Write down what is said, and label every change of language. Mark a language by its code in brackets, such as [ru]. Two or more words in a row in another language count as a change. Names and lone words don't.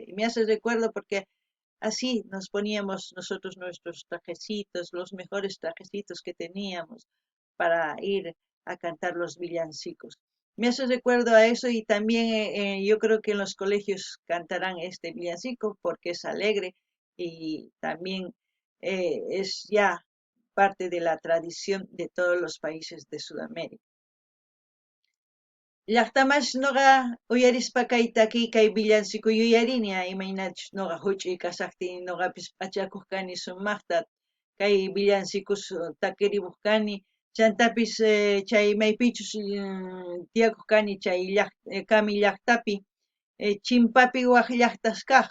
[es] Y me hace recuerdo porque así nos poníamos nosotros nuestros trajecitos, los mejores trajecitos que teníamos para ir a cantar los villancicos. Me hace recuerdo a eso y también yo creo que en los colegios cantarán este villancico porque es alegre y también es ya parte de la tradición de todos los países de Sudamérica. [qu] Llaqtamash nuqa uyarispa kay villancico yuyarini imaynachus nuqa huch'uy kasaqtin nuqapis p'achakuq kani sumaqta kay villancicos takirimuq kani chantapis chay maypichus tiyakuq kani chay kami llaqtapi chimpapi waq llaqtas kaq